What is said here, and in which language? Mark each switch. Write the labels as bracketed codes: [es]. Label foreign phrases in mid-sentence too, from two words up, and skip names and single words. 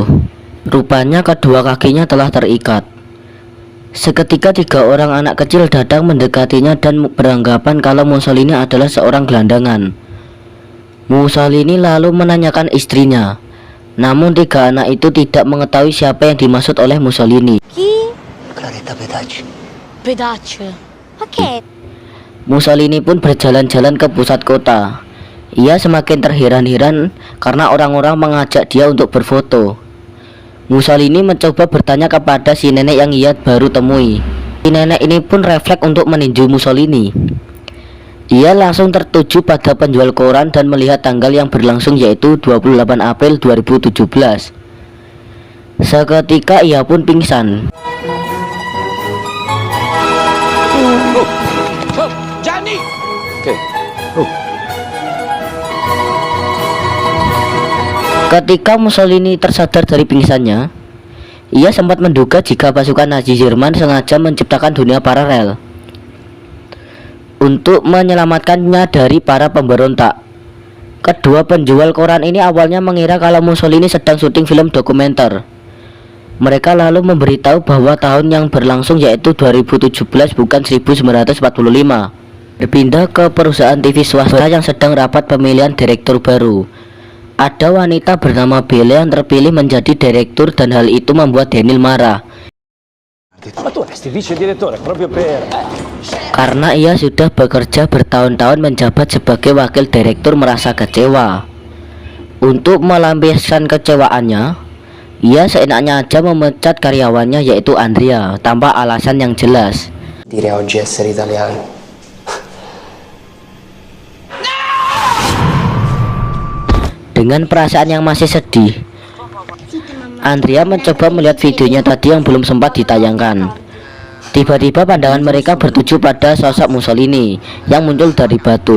[id] Rupanya kedua kakinya telah terikat. Seketika 3 orang anak kecil datang mendekatinya dan beranggapan kalau Mussolini adalah seorang gelandangan. Mussolini lalu menanyakan istrinya. Namun 3 anak itu tidak mengetahui siapa yang dimaksud oleh Mussolini. [it] Chi? Claretta Pedacci. Pedaccio. Ma che? [id] Mussolini pun berjalan-jalan ke pusat kota. Ia semakin terheran-heran karena orang-orang mengajak dia untuk berfoto. Mussolini mencoba bertanya kepada si nenek yang ia baru temui. Si nenek ini pun refleks untuk meninju Mussolini. Ia langsung tertuju pada penjual koran dan melihat tanggal yang berlangsung, yaitu 28 April 2017. Seketika ia pun pingsan. [it] Gianni! Che? [id] Ketika Mussolini tersadar dari pingsannya, ia sempat menduga jika pasukan Nazi Jerman sengaja menciptakan dunia paralel untuk menyelamatkannya dari para pemberontak. Kedua penjual koran ini awalnya mengira kalau Mussolini sedang syuting film dokumenter. Mereka lalu memberitahu bahwa tahun yang berlangsung yaitu 2017 bukan 1945. Berpindah ke perusahaan TV swasta yang sedang rapat pemilihan direktur baru. Ada wanita bernama Bella yang terpilih menjadi direktur dan hal itu membuat Daniel marah. [it] Ma tu resti vice direttore proprio per... [id] Karena ia sudah bekerja bertahun-tahun menjabat sebagai wakil direktur merasa kecewa. Untuk melampiaskan kecewaannya, ia seenaknya aja memecat karyawannya yaitu Andrea tanpa alasan yang jelas. [it] Dire oggi essere italiano. [id] Dengan perasaan yang masih sedih, Andrea mencoba melihat videonya tadi yang belum sempat ditayangkan. Tiba-tiba pandangan mereka bertuju pada sosok Mussolini yang muncul dari batu.